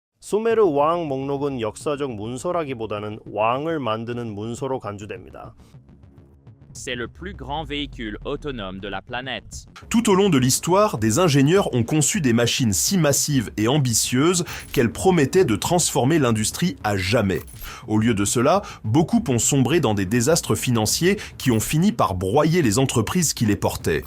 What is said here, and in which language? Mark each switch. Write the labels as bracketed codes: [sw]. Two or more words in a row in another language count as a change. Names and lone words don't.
[ko] 수메르 왕 목록은 역사적 문서라기보다는 왕을 만드는 문서로 간주됩니다. [fr] C'est le plus grand véhicule autonome de la planète. Tout au long de l'histoire, des ingénieurs ont conçu des machines si massives et ambitieuses qu'elles promettaient de transformer l'industrie à jamais. Au lieu de cela, beaucoup ont sombré dans des désastres financiers qui ont fini par broyer les entreprises qui les portaient.